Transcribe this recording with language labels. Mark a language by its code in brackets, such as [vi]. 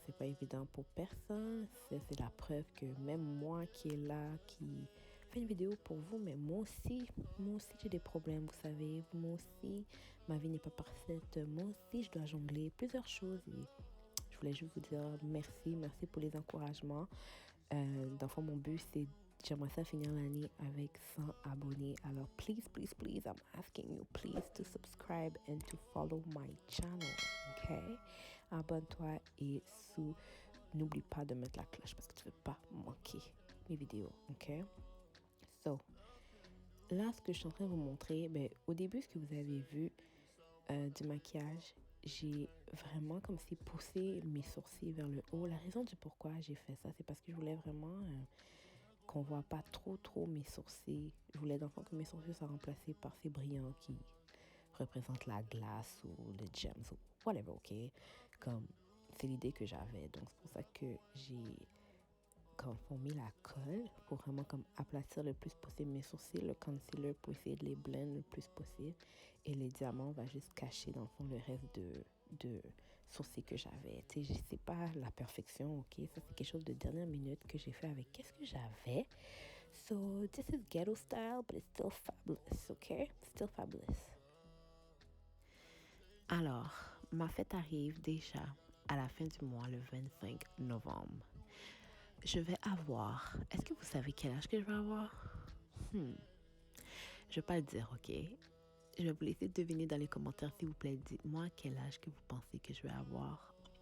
[fr] C'est pas évident pour personne. C'est la preuve que même moi qui est là, qui fait une vidéo pour vous, mais moi aussi j'ai des problèmes, vous savez. Moi aussi, ma vie n'est pas parfaite. Moi aussi, je dois jongler plusieurs choses. Et je voulais juste vous dire merci pour les encouragements. Dans le fond, mon but, j'aimerais ça finir l'année avec 100 abonnés. [en] Alors, please, I'm asking you, please, to subscribe and to follow my channel, ok? [fr] Abonne-toi et n'oublie pas de mettre la cloche parce que tu ne veux pas manquer mes vidéos, ok? So, là, ce que je suis en train de vous montrer, au début, ce que vous avez vu du maquillage, j'ai vraiment comme si poussé mes sourcils vers le haut. La raison du pourquoi j'ai fait ça, c'est parce que je voulais vraiment qu'on voit pas trop mes sourcils. Je voulais d'enfant que mes sourcils soient remplacés par ces brillants qui représentent la glace ou le gems ou whatever, ok? Comme c'est l'idée que j'avais. Donc, c'est pour ça que j'ai comme mis la colle pour vraiment comme aplatir le plus possible mes sourcils, le concealer pour essayer de les blend le plus possible. Et les diamants va juste cacher dans le fond le reste de sourcils que j'avais. Tu sais, c'est pas la perfection, ok? Ça, c'est quelque chose de dernière minute que j'ai fait avec qu'est-ce que j'avais. [en] So, this is ghetto style, but it's still fabulous, ok? Still fabulous. [fr] Alors, ma fête arrive déjà à la fin du mois, le 25 novembre. Je vais avoir... Est-ce que vous savez quel âge que je vais avoir? Je vais pas le dire, ok? Je vais vous laisser deviner dans les commentaires, s'il vous plaît. Dites-moi quel âge que vous pensez que je vais avoir.